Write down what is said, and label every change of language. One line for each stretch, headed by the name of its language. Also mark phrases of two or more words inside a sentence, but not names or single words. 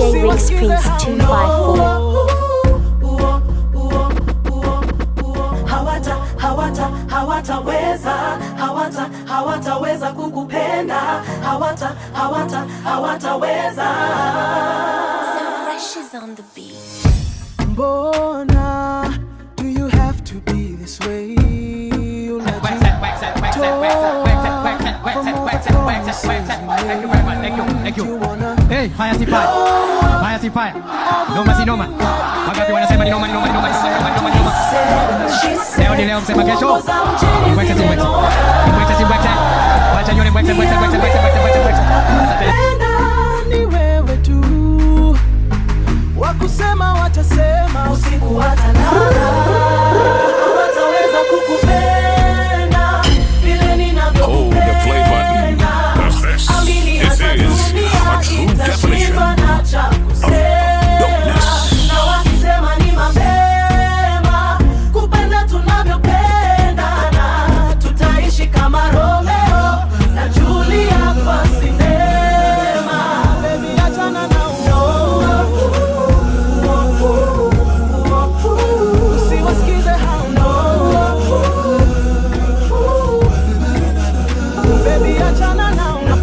Swahili: Rix Prince 254. Hawataweza kukupenda, hawataweza.
English: So fresh is on the beat.
Swahili: Mbona
English: do you have to be this way?
Swahili: Hey, haya si fire. Haya si fire. Noma si noma. Wangapi wanasema ni noma ni noma ni noma ni noma ni noma ni noma. Leo ni leo msema kesho. Mbwete si mbwete. Mbwete si mbwete. Wacha nyone mbwete mbwete mbwete mbwete mbwete mbwete. Ni wewe tu. Wakusema watasema usiku watalala. Hawataweza kukupenda vile ninavyokupenda.
English: Hold the play button. Press this. This is a true definition of dopeness.
Swahili: Na wakisema ni mapema kupenda tunavyopendana, tutaishi kama Romeo na Julia kwa sinema. Baby achana na usiwasikize hao baby achana na